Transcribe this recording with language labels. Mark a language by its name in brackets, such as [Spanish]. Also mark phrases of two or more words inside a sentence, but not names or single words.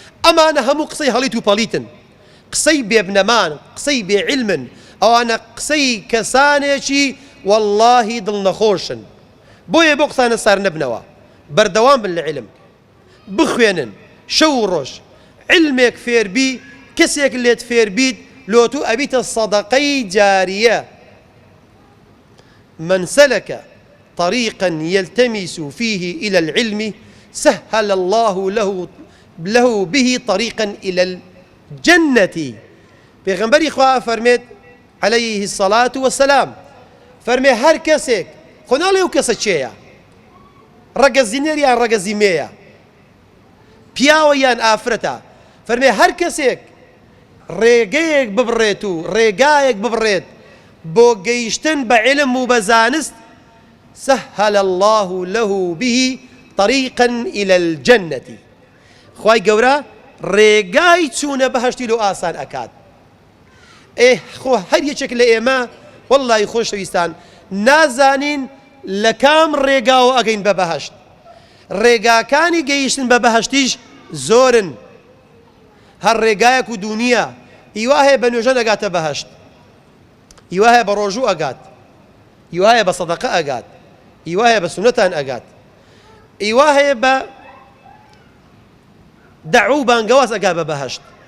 [Central Kurdish] ئەمانە هەموو قسەی هەڵیت و پەڵیتن، قسەی بێبنەمان، قسەی بێعیلمن، ئەوانە قسەی کەسانێکی وەڵڵاهی دڵنەخۆشن. بۆیە بۆ قسانە سار نەبنەوە، بەردەوام بن لە علم، بخوێنن شەو و ڕۆژ. علمێک فێربی، کەسێک لێت فێربیت، لۆتو ئەبیتە سەدەقەی جاریە. [Arabic] من سەلەکە طريقا يلتمس فيه إلى العلم سهل الله له، له به طريقا إلى الجنة. [Central Kurdish] پێغەمبەری خوا فەرمێت [Arabic] عليه الصلاة والسلام، [Central Kurdish] فەرمێ هەر کەسێک، خۆ ناڵێ ئەو کەسە چێیە؟ ڕەگە زینێر یان ڕەگە زیمێیە؟ پیاوە یان ئافرەتە؟ فەرمێ هەر کەسێک ڕێگەیەک ببڕێت و ڕێگایەک ببڕێت بۆ گەیشتن بە علم و بە زانست، [Arabic] سهل الله له به طريقا إلى الجنة. [Central Kurdish] خوای گەورە ڕێگای چوونە بەهەشتی لۆ ئاسان ئەکات. ئێ خۆ هەر یەکێک لە ئێمە، وەڵڵای خۆشەویستان، نازانین لە کام ڕێگاوە ئەگەین بە بەهەشت. ڕێگاکانی گەیشتن بە بەهەشتیش زۆرن. هەر ڕێگایەک و دوونیە، ئیوا هەیە بە نوێژە ئەگاتە بەهەشت، ئیوا هەیە بە ڕۆژوو ئەگات، ئیوا هەیە بە سەدەقە ئەگات، ئیوا هەیە بە سونەتان ئەگات، ئیوا هەیە بە دەعو و بانگەواز ئەگا بە بەهەشت.